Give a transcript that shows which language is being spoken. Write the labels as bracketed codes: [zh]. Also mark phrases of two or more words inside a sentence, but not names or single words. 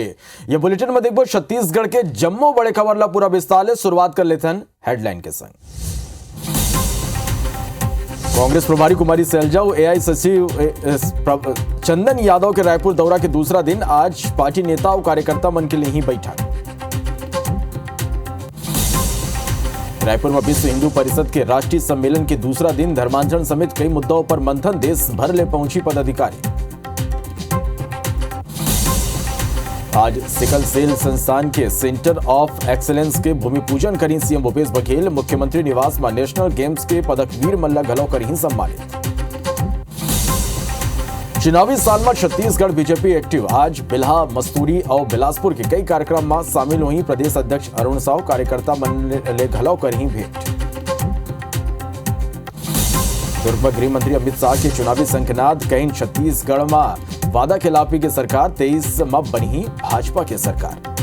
[hne] ये बुलेटिन में देखो छत्तीसगढ़ के जम्मो बड़े खबर ला पूरा विस्तार ले शुरुआत कर लेते हैं हेडलाइन के संग। कांग्रेस प्रभारी कुमारी सैलजा और एआई सचिव चंदन यादव के रायपुर दौरा के दूसरा दिन आज पार्टी नेता और कार्यकर्ता मन के लिए ही बैठक। रायपुर में विश्व हिंदू परिषद के राष्ट्रीय सम्मेलन के दूसरा दिन धर्मांतरण समेत कई मुद्दों पर मंथन, देश भर ले पहुंची पदाधिकारी। आज [en] sickle cell [hne] संस्थान के [en] Centre of Excellence [hne] के भूमि पूजन करी सीएम भूपेश बघेल। मुख्यमंत्री निवास में नेशनल गेम्स के पदकवीर मल्ला घलौ करी सम्मानित। चुनावी साल में छत्तीसगढ़ बीजेपी एक्टिव। आज बिल्हा, मस्तूरी और बिलासपुर के कई कार्यक्रम में शामिल हुई प्रदेश अध्यक्ष अरुण साव। कार्यकर्ता मन ले घलौ करी भेंट। दुर्ग में गृह मंत्री अमित शाह के चुनावी संकनाद कहीं छत्तीसगढ़ में वादा खिलाफी की सरकार, 23 में बनी भाजपा की सरकार।